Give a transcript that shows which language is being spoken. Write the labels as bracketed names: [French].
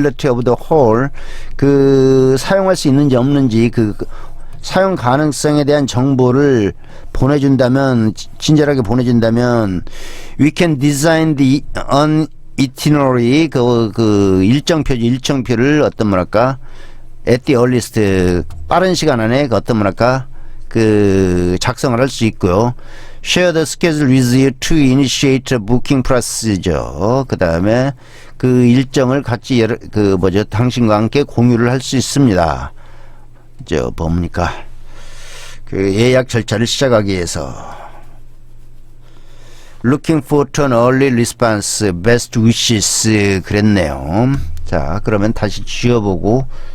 [English] of the hall, [Korean] 그 사용할 수 있는지 없는지 그 사용 가능성에 대한 정보를 보내준다면 친절하게 보내준다면 [English] we can design the itinerary [Korean] 그 일정표를 어떤 [English] at the earliest [Korean] 빠른 시간 안에 그 어떤 그 작성을 할 수 있고요. [English] Share the schedule with you to initiate a booking procedure. [Korean] 그 다음에 그 일정을 같이 당신과 함께 공유를 할 수 있습니다. 뭡니까? 그 예약 절차를 시작하기 위해서. [English] Looking forward to an early response. Best wishes. [Korean] 그랬네요. 자, 그러면 다시 지워보고.